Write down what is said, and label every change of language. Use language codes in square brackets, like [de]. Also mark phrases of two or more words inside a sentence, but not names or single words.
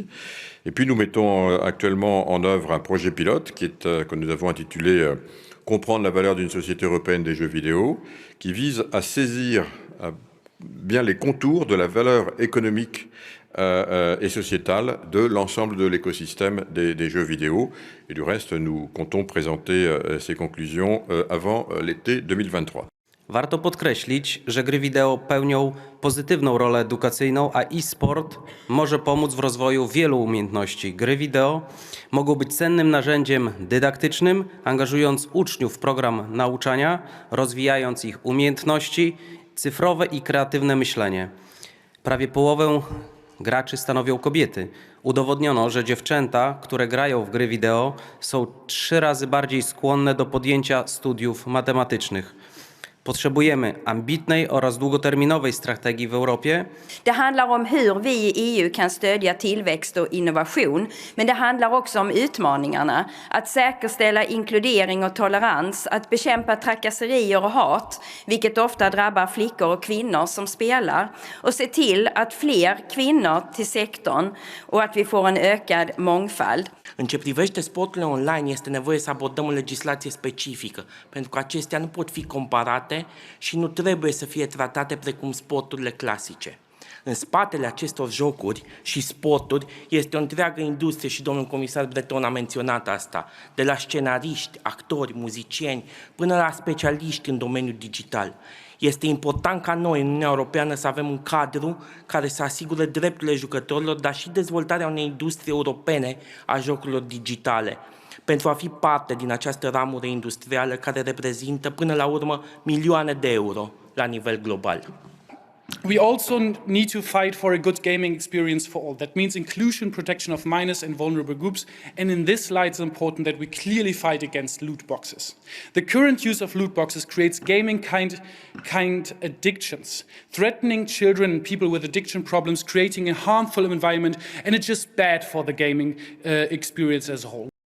[fr] Et puis nous mettons actuellement en œuvre un projet pilote que nous avons intitulé Comprendre la valeur d'une société européenne des jeux vidéo, qui vise à saisir bien les contours de la valeur économique et sociétale de l'ensemble de l'écosystème des jeux vidéo. Et du reste, nous comptons présenter ces conclusions avant l'été 2023. [pl] Warto podkreślić, że gry wideo pełnią pozytywną rolę edukacyjną, a e-sport może pomóc w rozwoju wielu umiejętności. Gry wideo mogą być cennym narzędziem dydaktycznym, angażując uczniów w program nauczania, rozwijając ich umiejętności cyfrowe i kreatywne myślenie. Prawie połowę graczy stanowią kobiety. Udowodniono, że dziewczęta, które grają w gry wideo, są 3 razy bardziej skłonne do podjęcia studiów matematycznych. Potrzebujemy ambitnej oraz długoterminowej strategii w Europie. [sv] Det handlar om hur vi i EU kan stödja tillväxt och innovation, men det handlar också om utmaningarna. Att säkerställa inkludering och tolerans, att bekämpa trakasserier och hat, vilket ofta drabbar flickor och kvinnor som spelar, och se till att fler kvinnor till sektorn och att vi får en ökad mångfald. [ro] În ce privește sporturile online, este nevoie să abordăm o legislație specifică, pentru că acestea nu pot fi comparate și nu trebuie să fie tratate precum sporturile clasice. În spatele acestor jocuri și sporturi este o întreagă industrie și domnul comisar Breton a menționat asta, de la scenariști, actori, muzicieni, până la specialiști în domeniul digital. Este important ca noi, în Uniunea Europeană, să avem un cadru care să asigure drepturile jucătorilor, dar și dezvoltarea unei industrie europene a jocurilor digitale, pentru a fi parte din această ramură industrială care reprezintă, până la urmă, milioane de euro la nivel global. [en] We also need to fight for a good gaming experience for all. That means inclusion, protection of minors and vulnerable groups. And in this light, it's important that we clearly fight against loot boxes. The current use of loot boxes creates gaming kind addictions, threatening children and people with addiction problems, creating a harmful environment, and it's just bad for the gaming experience as a whole.